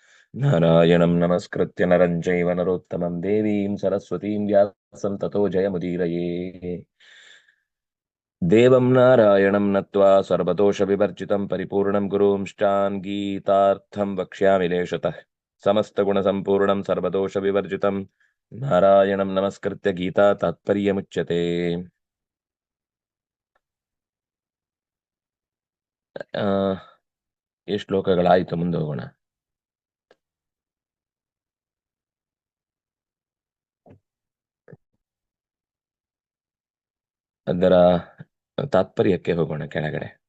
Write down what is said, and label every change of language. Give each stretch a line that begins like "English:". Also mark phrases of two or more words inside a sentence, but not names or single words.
Sanskrit: ನಾರಾಯಣಂ ನಮಸ್ಕೃತ್ಯ ನರಂ ಚೈವ ನರೋತ್ತಮಂ ದೇವೀಂ ಸರಸ್ವತೀಂ ವ್ಯಾಸಂ ತತೋ ಜಯಮುದೀರಯೇ. ದೇವಂ ನಾರಾಯಣಂ ನತ್ವಾ ಸರ್ವದೋಷ ವಿವರ್ಜಿತಂ ಪರಿಪೂರ್ಣಂ ಗುರುಂಶ್ಚಾನ್ ಗೀತಾರ್ಥಂ ವಕ್ಷ್ಯಾಮಿ ಲೇಷತಃ. ಸಮಸ್ತ ಗುಣ ಸಂಪೂರ್ಣಂ ಸರ್ವದೋಷ ವಿವರ್ಜಿತಂ ನಾರಾಯಣಂ ನಮಸ್ಕೃತ್ಯ ಗೀತಾ ತಾತ್ಪರ್ಯಮುಚ್ಯತೆ.
Kannada: ಆ ಎಷ್ಟು ಶ್ಲೋಕಗಳಾಯಿತು, ಮುಂದೆ ಹೋಗೋಣ. ಅದರ ತಾತ್ಪರ್ಯಕ್ಕೆ ಹೋಗೋಣ ಕೆಳಗಡೆ.